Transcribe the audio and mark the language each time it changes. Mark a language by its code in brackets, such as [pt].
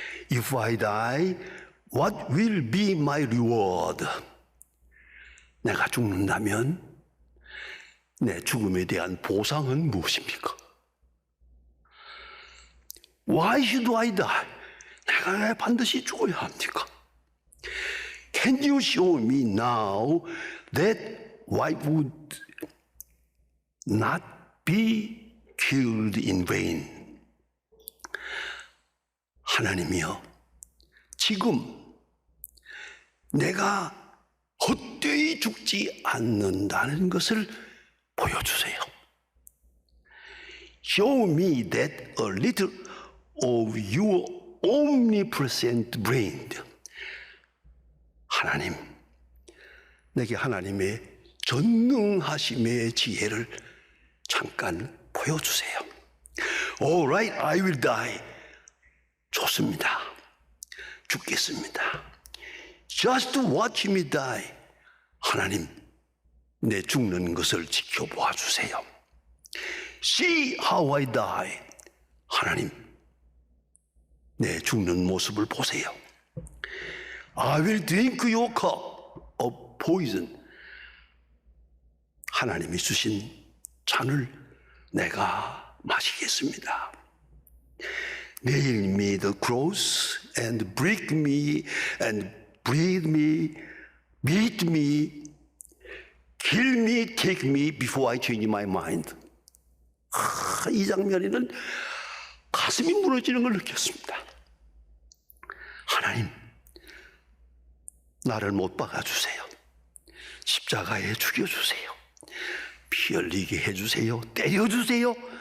[en] If I die, what will be my reward? [ko] 내가 죽는다면 내 죽음에 대한 보상은 무엇입니까? [en] Why should I die? [ko] 내가 왜 반드시 죽어야 합니까? [en] Can you show me now that I would not be killed in vain? [ko] 하나님이여, 지금 내가 헛되이 죽지 않는다는 것을 보여주세요. [en] Show me that a little of your omnipresent brain. [ko] 하나님, 내게 하나님의 전능하심의 지혜를 잠깐 보여주세요. [en] All right, I will die. [ko] 좋습니다. 죽겠습니다. [en] Just watch me die. [ko] 하나님, 내 죽는 것을 지켜보아 주세요. [en] See how I die. [ko] 하나님, 내 죽는 모습을 보세요. [en] I will drink your cup of poison. [ko] 하나님이 주신 잔을 내가 마시겠습니다. [en] Nail me the cross and break me and bleed me, beat me, kill me, take me before I change my mind. [ko] 이 장면에는 가슴이 무너지는 걸 느꼈습니다. 하나님, 나를 못 박아주세요. 십자가에 죽여주세요. 피 흘리게 해주세요. 때려주세요.